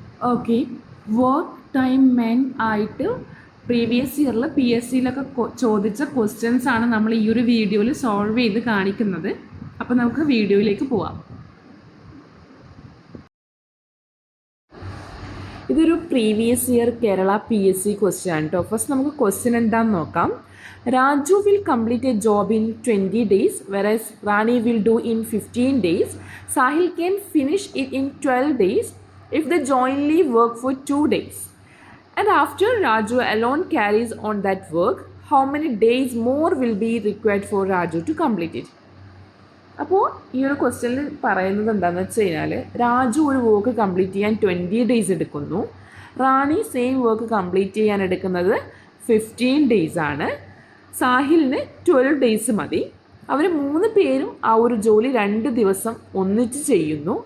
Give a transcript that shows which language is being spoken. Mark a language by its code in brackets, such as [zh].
[ml] Okay, work time men ആയിട്ട് previous ഇയറിൽ PSCയിലൊക്കെ ചോദിച്ച ക്വസ്റ്റ്യൻസ് ആണ് നമ്മൾ ഈ ഒരു വീഡിയോയിൽ സോൾവ് ചെയ്ത് കാണിക്കുന്നത്. അപ്പോൾ നമുക്ക് വീഡിയോയിലേക്ക് പോവാം. ഇതൊരു previous year Kerala PSC question ആണ് കേട്ടോ. ഫസ്റ്റ് നമുക്ക് ക്വസ്റ്റ്യൻ എന്താണെന്ന് നോക്കാം. [en] Raju will complete a job in 20 days, whereas Rani will do in 15 days. Sahil can finish it in 12 days if they jointly work for 2 days. And after Raju alone carries on that work, how many days more will be required for Raju to complete it? [ml] അപ്പോൾ ഈ ഒരു ക്വസ്റ്റ്യനിൽ പറയുന്നത് എന്താണെന്ന് വെച്ച് കഴിഞ്ഞാൽ, രാജു ഒരു work complete ചെയ്യാൻ 20 ഡേയ്സ് എടുക്കുന്നു, റാണി സെയിം വർക്ക് കംപ്ലീറ്റ് ചെയ്യാൻ എടുക്കുന്നത് 15 ഡേയ്സ് ആണ്, സാഹിലിന് 12 ഡേയ്സ് മതി. അവർ 3 പേരും ആ ഒരു ജോലി 2 ദിവസം ഒന്നിച്ച് ചെയ്യുന്നു.